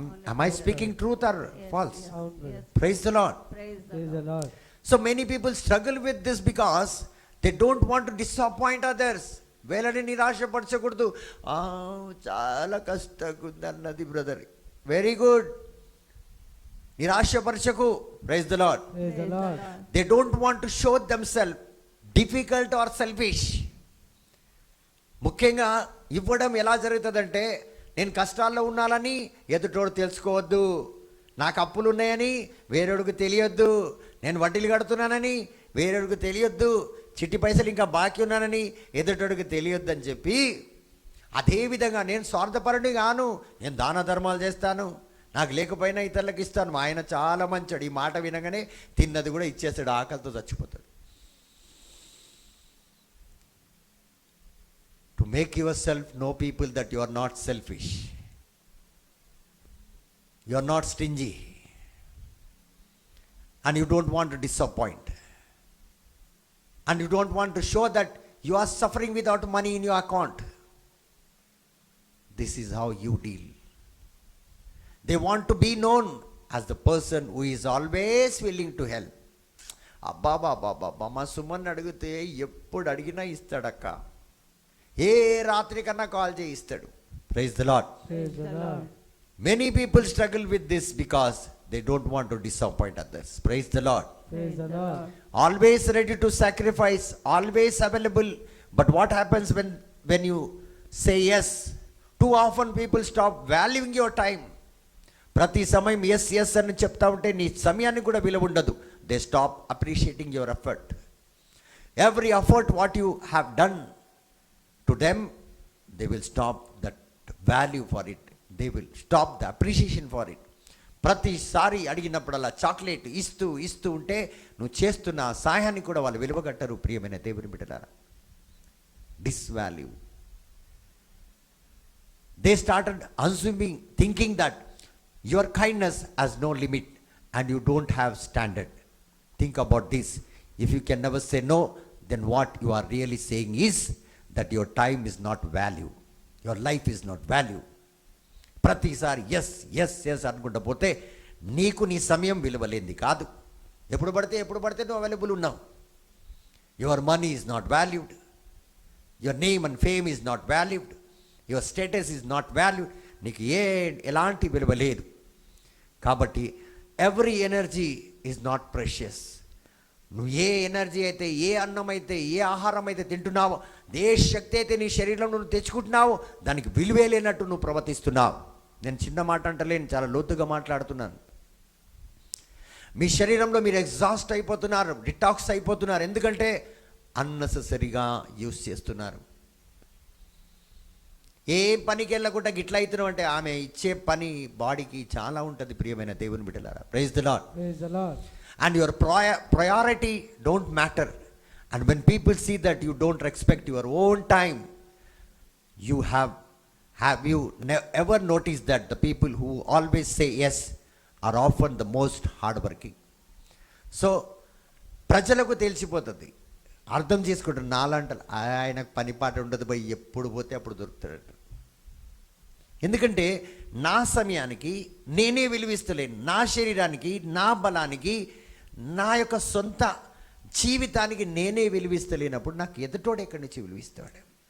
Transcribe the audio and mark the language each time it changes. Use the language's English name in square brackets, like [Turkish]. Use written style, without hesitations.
[English] am I speaking truth or false? Praise the Lord. So many people struggle with this because they don't want to disappoint others. [Telugu] వేలని నిరాశపరచకూడదు. చాలా కష్టంగా ఉందన్నది brother, [English] very good, [Telugu] నిరాశపరచకు. [English] Praise the Lord. They don't want to show themself difficult or selfish. [Telugu] ముఖ్యంగా ఇవ్వడం ఎలా జరుగుతుందంటే, నేను కష్టాల్లో ఉన్నానని ఎదుటోడు తెలుసుకోవద్దు, నాకు అప్పులు ఉన్నాయని వేరేడికి తెలియొద్దు, నేను వడ్డీలు కడుతున్నానని వేరేడికి తెలియొద్దు, చిట్టి పైసలు ఇంకా బాకీ ఉన్నానని ఎదుటోడికి తెలియొద్దు అని చెప్పి, అదేవిధంగా నేను స్వార్థపరుని గాను, నేను దాన ధర్మాలు చేస్తాను, నాకు లేకపోయినా ఇతరులకు ఇస్తాను. మా ఆయన చాలా మంచోడు. ఈ మాట వినగానే తిన్నది కూడా ఇచ్చేస్తాడు, ఆకలితో చచ్చిపోతాడు. [English] To make yourself know people that you are not selfish, you are not stingy, and you don't want to disappoint, and you don't want to show that You are suffering without money in your account. This is how you deal. They want to be known as the person who is always willing to help. [Telugu] అబ్బాబాబాబా మా సుమన్ అడిగితే ఎప్పుడు అడిగినా ఇస్తాడక్క, ఏ రాత్రి కన్నా call చేయి ఇస్తాడు. [English] Praise the Lord. Praise the Lord. Many people struggle with this because they don't want to disappoint others. Praise the Lord. Praise the Lord. Always ready to sacrifice, always available. But what happens when you say yes? Too often people stop valuing your time. [Telugu] ప్రతి సమయం yes yes అని చెప్తా ఉంటే నీ సమయాన్ని కూడా విలువ ఉండదు. [English] They stop appreciating your effort. Every effort what you have done to them, they will stop that value for it. They will stop the appreciation for it. [Telugu] ప్రతిసారి అడిగినప్పుడల్లా చాక్లెట్ ఇస్తూ ఇస్తూ ఉంటే నువ్వు చేస్తున్న ఆ సాయాన్ని కూడా వాళ్ళు విలువగట్టరు. ప్రియమైన దేవుని బిడ్డలారా, డిస్వాల్యూ. [English] They started assuming, thinking that your kindness has no limit and you don't have standard. Think about this. If you can never say no, then what you are really saying is that your time is not value. Your life is not value. [Telugu] ప్రతిసారి yes yes yes అనుకుంటూ పోతే నీకు నీ సమయం విలువలేంది కాదు. ఎప్పుడు పడితే నువ్వు అవైలబుల్ ఉన్నావు. [English] Your money is not valued. Your name and fame is not valued. Your status is not valued. [Telugu] నీకు ఎలాంటి విలువ లేదు. [English] కాబట్టి every energy is not precious. [Telugu] నువ్వు ఏ ఎనర్జీ అయితే, ఏ అన్నం అయితే, ఏ ఆహారం అయితే తింటున్నావో, ఏ శక్తి అయితే నీ శరీరంలో నువ్వు తెచ్చుకుంటున్నావో దానికి విలువే లేనట్టు నువ్వు ప్రవర్తిస్తున్నావు. నేను చిన్న మాట అంటలేను, చాలా లోతుగా మాట్లాడుతున్నాను. మీ శరీరంలో మీరు ఎగ్జాస్ట్ అయిపోతున్నారు, డిటాక్స్ అయిపోతున్నారు. ఎందుకంటే అన్నెసెసరీగా యూస్ చేస్తున్నారు. ఏ పనికి వెళ్ళకుండా గిట్లా అవుతున్నావు అంటే ఆమె ఇచ్చే పని బాడీకి చాలా ఉంటుంది. ప్రియమైన దేవుని బిడ్డలారా, [English] Praise the lord. Praise the Lord. And your priority don't matter. And when people see that you don't respect your own time, you have you ever noticed that the people who always say yes are often the most hardworking? [Telugu] So ప్రజలకు తెలిసిపోతుంది, అర్థం చేసుకుంటారు. నాలంటారు ఆయనకు పని పాట ఉండదు పోయి ఎప్పుడు పోతే అప్పుడు దొరుకుతాడు. ఎందుకంటే నా సమయానికి నేనే విలువిస్తలేను. నా శరీరానికి, నా బలానికి, నా యొక్క సొంత జీవితానికి నేనే విలువిస్తలేనప్పుడు నాకు ఎదుటోడు ఎక్కడి నుంచి విలువిస్తాడు?